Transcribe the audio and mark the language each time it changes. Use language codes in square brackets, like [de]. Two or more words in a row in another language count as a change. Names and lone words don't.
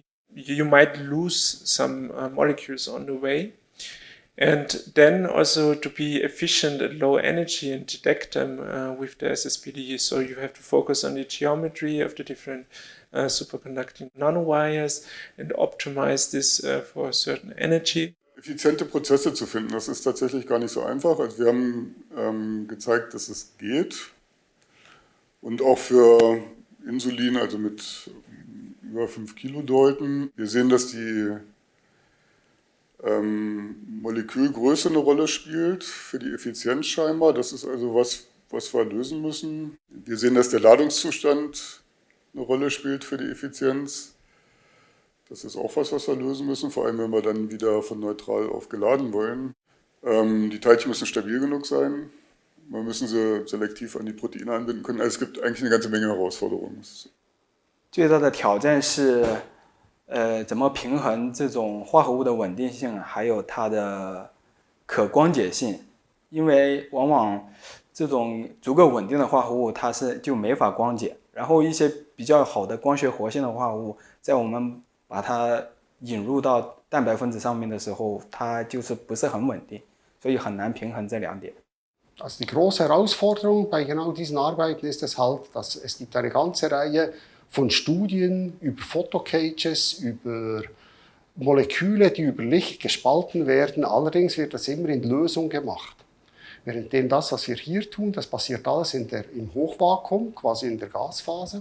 [en] You might lose some molecules on the way. And then also to be efficient at low energy and detect them with the SSPD. So you have to focus on the geometry of the different superconducting nanowires and optimize this for a certain energy. [de] Effiziente Prozesse zu finden, das ist tatsächlich gar nicht so einfach. Also wir haben gezeigt, dass es geht. Und auch für Insulin, also mit über 5 Kilodalton. Wir sehen, dass die Molekülgröße eine Rolle spielt für die Effizienz scheinbar. Das ist also was wir lösen müssen. Wir sehen, dass der Ladungszustand eine Rolle spielt für die Effizienz. Das ist auch was wir lösen müssen, vor allem wenn wir dann wieder von neutral auf geladen wollen. Die Teilchen müssen stabil genug sein. Man müssen sie selektiv an die Proteine anbinden können. Also es gibt eigentlich eine ganze Menge Herausforderungen. [zh] 最大的挑战是，怎么平衡这种化合物的稳定性，还有它的可光解性，因为往往这种足够稳定的化合物，它就没法光解。然后一些比较好的光学活性的化合物，在我们把它引入到蛋白分子上面的时候，它就是不是很稳定，所以很难平衡这两点。 [de] Also die große Herausforderung bei genau diesen Arbeiten ist es halt, dass es gibt eine ganze Reihe von Studien über Photocages, über Moleküle, die über Licht gespalten werden. Allerdings wird das immer in Lösung gemacht. Währenddem das, was wir hier tun, das passiert alles im Hochvakuum, quasi in der Gasphase.